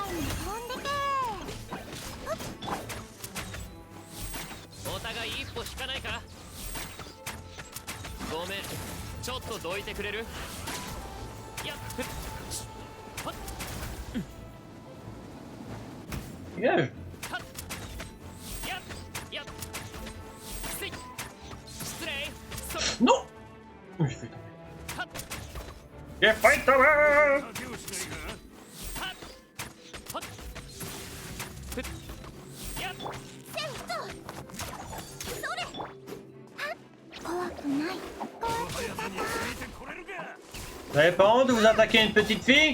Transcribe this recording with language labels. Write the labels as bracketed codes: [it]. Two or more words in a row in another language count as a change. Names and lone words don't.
[ja] ごめん、ちょっとどいてくれる？やっ、はっ、 [fr] Dégage! [ja] やっ、やっ、せい、失礼。 [fr] Non! J'ai fait tomber. J'ai fait tomber! Vous avez pas honte de vous attaquer à une petite fille?